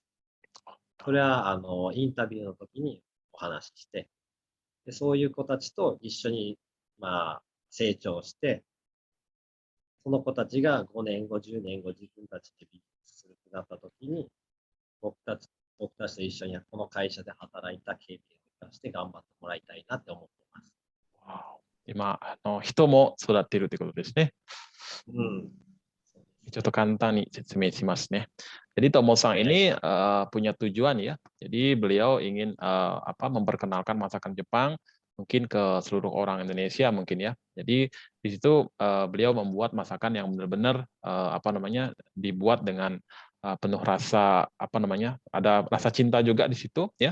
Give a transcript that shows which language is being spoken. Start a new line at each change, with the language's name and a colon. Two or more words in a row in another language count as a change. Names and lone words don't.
Japanese: それは、インタビューの時にお話しして、で、そういう子たちと一緒に、まあ、成長して、その子たちが5年後、10年後、自分たちでビジネスするってなった時に、僕たち僕たちと一緒にこの会社で働いた経験を生かして頑張ってもらいたいなって思ってます。わお、今、人も育っているということですね。うん。そうです。ちょっと簡単に説明しますね。Jadi Tomo-san お願いし
Indonesian: ini
Japanese: ます。
Indonesian: punya tujuan ya. Jadi beliau ingin memperkenalkan masakan Jepang mungkin ke seluruh orang Indonesia mungkin ya. Jadi di situ beliau membuat masakan yang benar-benar dibuat dengan penuh rasa ada rasa cinta juga di situ ya.